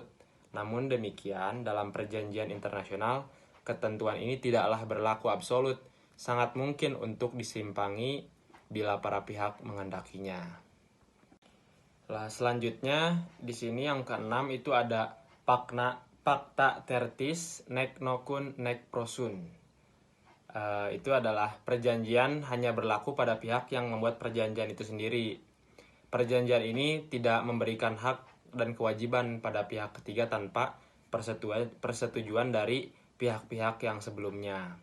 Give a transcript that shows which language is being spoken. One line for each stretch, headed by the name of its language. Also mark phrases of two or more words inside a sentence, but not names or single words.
Indonesian: Namun demikian dalam perjanjian internasional ketentuan ini tidaklah berlaku absolut. Sangat mungkin untuk disimpangi bila para pihak menghendakinya. Selanjutnya di sini yang keenam itu ada
Latin: Pacta tertis nec nocun nec prosun.
Indonesian: Itu adalah perjanjian hanya berlaku pada pihak yang membuat perjanjian itu sendiri. Perjanjian ini tidak memberikan hak dan kewajiban pada pihak ketiga tanpa persetujuan dari pihak-pihak yang sebelumnya.